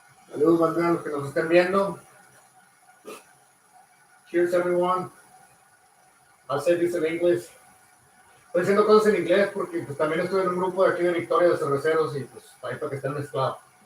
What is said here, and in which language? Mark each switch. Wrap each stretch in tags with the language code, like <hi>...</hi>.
<es>Saludos, banderos, los que nos estén viendo.</es> <en>Cheers, everyone. I'll say this in English.</en> <es>Estoy diciendo cosas en inglés porque pues, también estoy en un grupo de aquí de Victoria de cerveceros y pues ahí para que estén mezclados.</es>